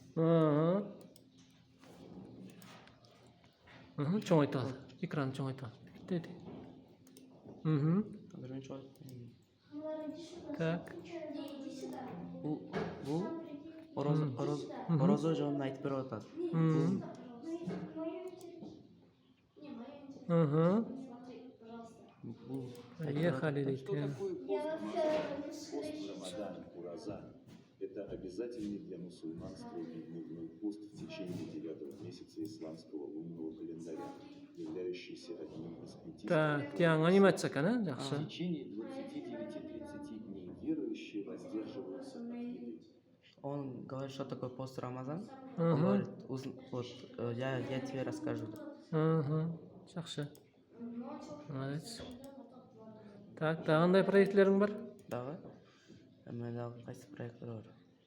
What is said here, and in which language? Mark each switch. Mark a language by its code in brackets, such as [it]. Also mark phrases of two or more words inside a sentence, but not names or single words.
[ky] Чоңойтал. Экран чоңойтал. Деди. Так. Бул орозо жөнүндө айтып берип атат. Поехали, дейт. [ru] Это обязательный для мусульманства дневной пост в течение 9 месяца исламского лунного календаря, являющийся одним из 5. [ky] Так, тияң анимация экен, [ru] В [ky] жакшы. [ru] течение 29-30 дней верующие воздерживаются от еды. Он говорит, что такое пост Рамазан. Он говорит, вот я тебе расскажу. [ky] Жакшы. Молодец. Так, дагы кандай проектлериң бар? Дагы? Мен дагы кайсы проекттер бар?